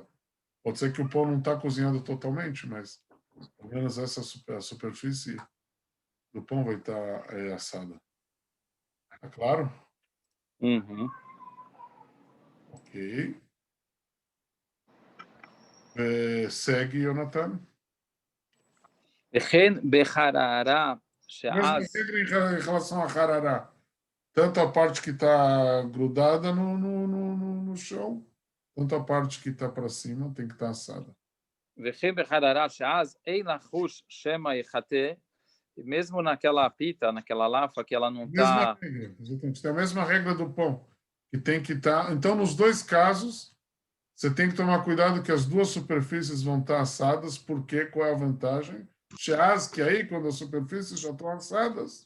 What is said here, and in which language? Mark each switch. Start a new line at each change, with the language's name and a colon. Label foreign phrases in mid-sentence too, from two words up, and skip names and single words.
Portuguese: Pode ser que o pão não está cozinhado totalmente, mas pelo menos a superfície do pão vai estar assada. Tá claro? Uhum. Ok. Segue, Jonathan.
Hebrew: וכן בחררה
Portuguese: Mesma
Hebrew: שאז...
Portuguese: regra em relação a harará. Tanto a parte que está grudada no chão, tanto a parte que está para cima tem que estar assada.
Hebrew: וכן בחררה שאז אין לחוש שמא יחטא,
Portuguese: mesmo naquela pita, naquela lafa que ela não Mesma está... regra, exatamente. Tem a mesma regra do pão, que tem que estar. Então, nos dois casos, Você tem que tomar cuidado que as duas superfícies vão estar assadas, porque qual é a vantagem? Sheaz, que aí, quando as superfícies já estão assadas,